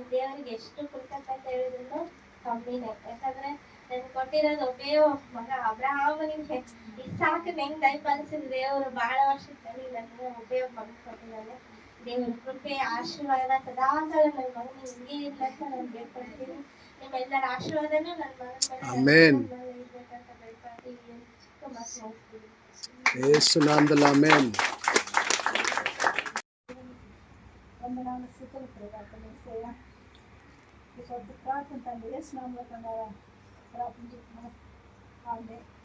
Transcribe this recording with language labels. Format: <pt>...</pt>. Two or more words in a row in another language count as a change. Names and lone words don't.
<kn>ದೇವರಿಗೆ ಎಷ್ಟು ಕೃತಜ್ಞತೆ ಹೇಳಿದ್ರು ಕಮ್ಮಿನೇ. ಯಾಕಂದ್ರೆ ನನ್ ಕೊಟ್ಟಿರೋದು ಒಬ್ಬೇ ಮಗ ಅಬ್ರಹಾಮನಿಗೆ ಇಸಾಕನ ಹೆಂಗ್ ದಯಪಾಲಿಸಿದ ದೇವರು ಬಹಳ ವರ್ಷದಲ್ಲಿ ನನಗೆ ಒಬ್ಬೇ ಮಗನ್ ಕೊಟ್ಟಿದ್ದಾನೆ. ದೇವ್ರ ಕೃಪೆ ಆಶೀರ್ವಾದ ಸದಾಕಾಲ ನನ್ನ ಮಗನ ಹಿಂಗೆ ಇಲ್ಲ ಅಂತ ನಾನು ಬೇಡ್ಕೊಳ್ತೀನಿ. ನಿಮ್ಮೆಲ್ಲರ ಆಶೀರ್ವಾದನೂ ನನ್ನ ಮಗನ ಮೇಲೆ ಇರ್ಬೇಕಂತ ಬೇಡ್ಕೊಳ್ತೀನಿ. ತುಂಬಾ ಸ್ನೇಹಿಸ್ತೀನಿ. ಯೇಸು ನಾಮದಲ್ಲಿ ಆಮೆನ್.</kn> <te>వందనాలు స్థుతులు ప్రార్థన చేయ ఈ కొద్ది ప్రార్థన తండ్రి యేసు నామములో ప్రార్థించుతున్నాము.</te> <kn>ಅದೇ</kn>